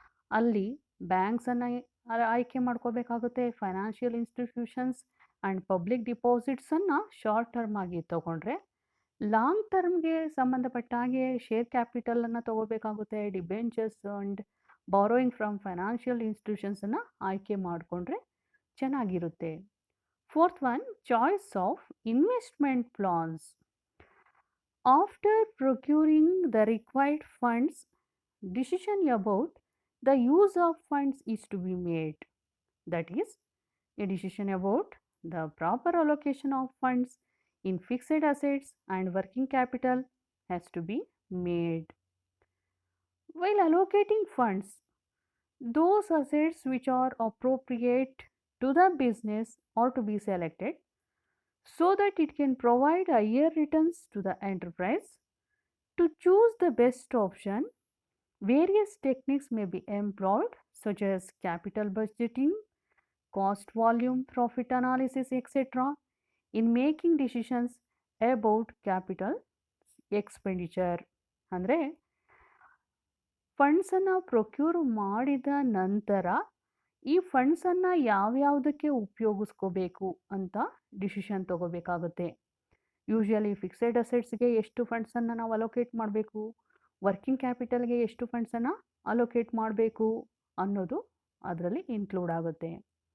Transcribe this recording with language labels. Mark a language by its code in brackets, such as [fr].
[kn] ಅಲ್ಲಿ ಬ್ಯಾಂಕ್ಸನ್ನು ಆಯ್ಕೆ ಮಾಡ್ಕೋಬೇಕಾಗುತ್ತೆ, [en] financial institutions and public ಡಿಪಾಸಿಟ್ಸನ್ನು [kn] short term ಆಗಿ ತೊಗೊಂಡ್ರೆ, ಲಾಂಗ್ ಟರ್ಮ್ಗೆ ಸಂಬಂಧಪಟ್ಟ ಹಾಗೆ share ಕ್ಯಾಪಿಟಲನ್ನು ತೊಗೋಬೇಕಾಗುತ್ತೆ, [en] debentures and borrowing from financial ಇನ್ಸ್ಟಿಟ್ಯೂಷನ್ಸನ್ನು [kn] ಆಯ್ಕೆ ಮಾಡಿಕೊಂಡ್ರೆ ಚೆನ್ನಾಗಿರುತ್ತೆ. [en] Fourth one, choice of investment plans. After procuring the required funds, decision about the use of funds is to be made. That is, a decision about the proper allocation of funds in fixed assets and working capital has to be made. While allocating funds, those assets which are appropriate to the business are to be selected so that it can provide higher returns to the enterprise. To choose the best option, various techniques may be employed, such as capital budgeting, cost volume, profit analysis, etc., in making decisions about capital expenditure. [kn] ಅಂದರೆ ಫಂಡ್ಸನ್ನು procure ಮಾಡಿದ ನಂತರ ಈ ಫಂಡ್ಸನ್ನು ಯಾವ್ಯಾವುದಕ್ಕೆ ಉಪಯೋಗಿಸ್ಕೋಬೇಕು ಅಂತ decision ತಗೋಬೇಕಾಗುತ್ತೆ. Usually fixed ಅಸೆಟ್ಸ್ಗೆ ಎಷ್ಟು ಫಂಡ್ಸನ್ನು ನಾವು allocate ಮಾಡಬೇಕು, working ಕ್ಯಾಪಿಟಲ್ಗೆ ಎಷ್ಟು ಫಂಡ್ಸನ್ನು allocate ಮಾಡಬೇಕು ಅನ್ನೋದು ಅದರಲ್ಲಿ ಇನ್ಕ್ಲೂಡ್ ಆಗುತ್ತೆ.